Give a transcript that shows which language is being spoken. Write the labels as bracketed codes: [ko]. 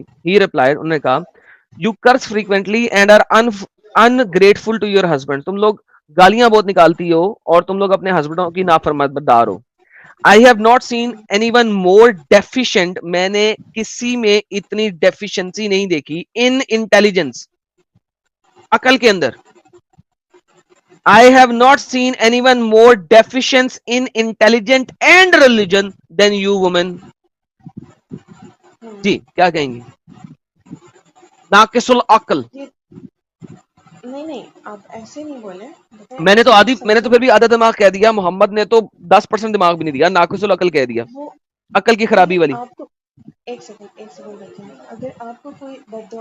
[en] he replied, [ur] انہوں نے کہا, [en] you curse frequently and are ungrateful to your husband, [ur] تم لوگ گالیاں بہت نکالتی ہو اور تم لوگ اپنے ہسبینڈوں کی نافرمانبردار ہو. [en] I have not seen anyone more deficient, [ur] میں نے کسی میں اتنی ڈیفیشنسی نہیں دیکھی, [en] in intelligence, [ur] عقل کے اندر. [en] I have not seen anyone more deficient in intelligence and religion than you women. [ur] جی کیا کہیں گی؟ ناقص العقل. نہیں آپ ایسے نہیں بولے. میں نے تو پھر بھی آدھا دماغ کہہ دیا. محمد نے تو 10% دماغ بھی نہیں دیا, ناقص العقل کہہ دیا, عقل کی خرابی والی. آپ کو ایک سیکنڈ دیکھیں, اگر آپ کو کوئی بد دعا